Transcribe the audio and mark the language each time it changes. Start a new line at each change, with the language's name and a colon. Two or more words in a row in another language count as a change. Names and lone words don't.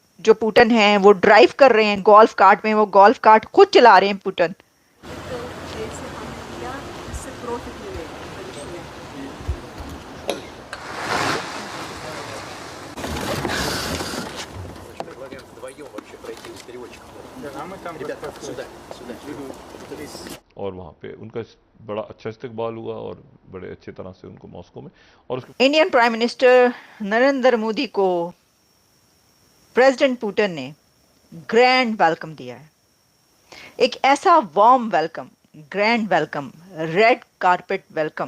Hindi: जो पुतिन हैं वो ड्राइव कर रहे हैं
English: golf cart
Hindi: में, वो
English: golf cart
Hindi: खुद चला रहे हैं पुतिन। तो जैसे हम क्या इससे प्रॉफिट मिलेगा भविष्य में।
Russian: Предлагаем вдвоем вообще пройти с переводчиком. А мы там Ребята, вот сюда, сюда.
Hindi: और वहाँ पे उनका बड़ा अच्छा इस्तकबाल हुआ और बड़े अच्छे तरह से उनको मॉस्को में और उसके
English: Indian Prime Minister
Hindi: नरेंद्र मोदी को प्रेसिडेंट पुतिन ने
English: grand welcome
Hindi: दिया है। एक ऐसा
English: warm welcome, grand welcome, red carpet welcome.